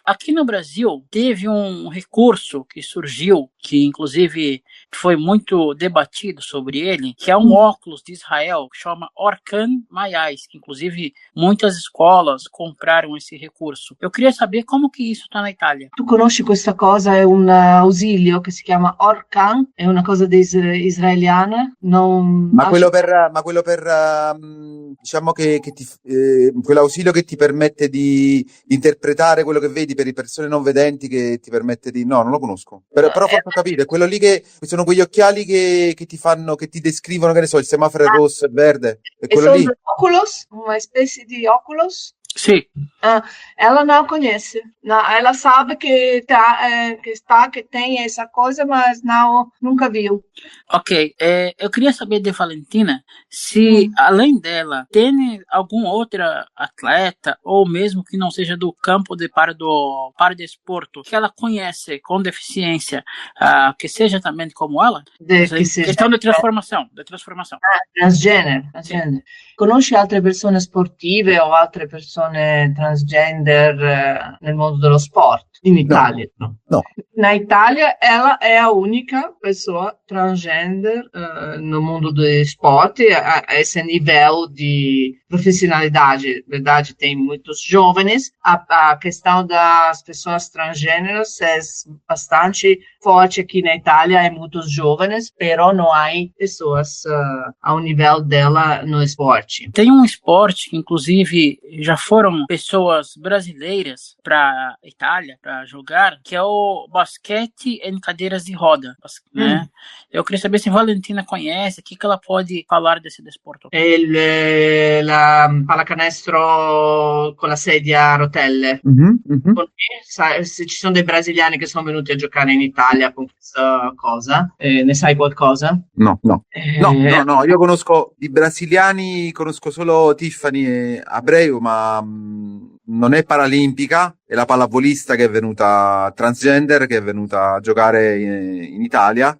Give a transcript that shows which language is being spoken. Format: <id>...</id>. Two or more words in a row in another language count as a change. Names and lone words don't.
<pt>Aqui no Brasil, teve um recurso que surgiu, que inclusive foi muito debatido sobre ele, que é um óculos de Israel, que chama Orkan Mayais, que inclusive muitas escolas compraram esse recurso. Eu queria saber como que isso está na Itália.</pt> <it>Tu conosci questa cosa? È un ausilio che si chiama Orkan, è una cosa israeliana. Ma quello per diciamo che quell'ausilio che ti permette di interpretare quello che vedi per le persone non vedenti, che ti permette di... No, non lo conosco. Però faccio capire, è quello lì che sono quegli occhiali che ti descrivono, che ne so, il semaforo è rosso e verde. È quello lì. Oculus, uma specie di Oculus.</it> <pt>Sim. Ela não conhece. Não, ela sabe que tem essa coisa, mas nunca viu. Ok. Eu queria saber de Valentina se, além dela, tem algum outro atleta, ou mesmo que não seja do campo do paradesporto, que ela conhece com deficiência, que seja também como ela? Questão de transformação. Transgênero.</pt> <it>Conosci altre persone sportive o altre persone transgender nel mondo dello sport? In Italia? No.</it> <pt>Na Itália, ela é a única pessoa transgender no mundo do esporte, a esse nível de profissionalidade. Na verdade, tem muitos jovens. A questão das pessoas transgêneros é bastante forte aqui na Itália, é muitos jovens, pero não há pessoas ao nível dela no esporte. Tem um esporte que, inclusive, já foram pessoas brasileiras para a Itália para jogar, que é o basquete em cadeiras de roda, né? Eu queria saber se a Valentina conhece, o que ela pode falar desse desporto.</pt> <it>La pallacanestro con la sedia a rotelle. Se ci sono dei brasiliani che sono venuti a giocare in Italia con questa cosa, ne sai qualcosa? No, io conosco i brasiliani, conosco solo Tiffany e Abreu, ma non è paralimpica, è la pallavolista che è venuta transgender, che è venuta a giocare in Italia.</it>